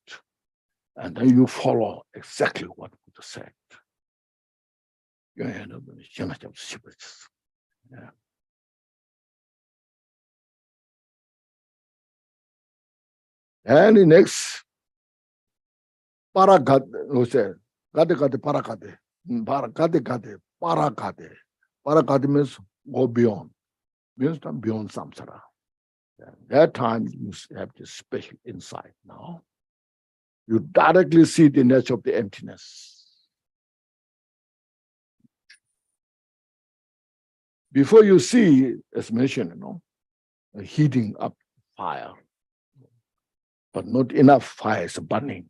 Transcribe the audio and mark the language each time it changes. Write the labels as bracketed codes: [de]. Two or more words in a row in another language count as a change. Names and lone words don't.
[en] And then you follow exactly what Buddha said. Yeah. And the next, paragade, who said, [sa] gade paragade, gade paragade. [en] Paragade means go beyond, means beyond samsara. At that time, you have this special insight now. You directly see the nature of the emptiness. Before you see, as mentioned, a heating up fire, but not enough fire is burning.